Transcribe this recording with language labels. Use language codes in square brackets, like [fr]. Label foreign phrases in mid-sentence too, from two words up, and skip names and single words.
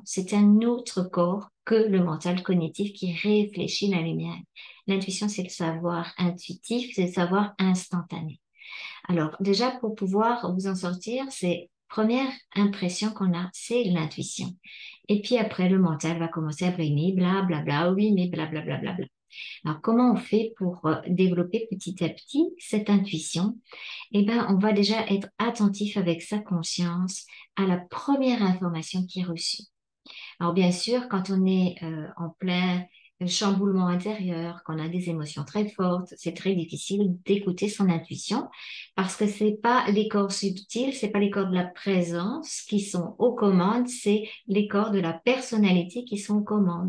[fr] C'est un autre corps que le mental cognitif qui réfléchit la lumière. L'intuition, c'est le savoir intuitif, c'est le savoir instantané. Alors, déjà, pour pouvoir vous en sortir, c'est première impression qu'on a, c'est l'intuition. Et puis après, le mental va commencer à brimer, bla bla bla, oui, mais bla bla bla bla bla. Alors, comment on fait pour développer petit à petit cette intuition? Eh bien, on va déjà être attentif avec sa conscience à la première information qui est reçue. Alors bien sûr, quand on est en plein chamboulement intérieur, qu'on a des émotions très fortes, c'est très difficile d'écouter son intuition parce que c'est pas les corps subtils, c'est pas les corps de la présence qui sont aux commandes, c'est les corps de la personnalité qui sont aux commandes.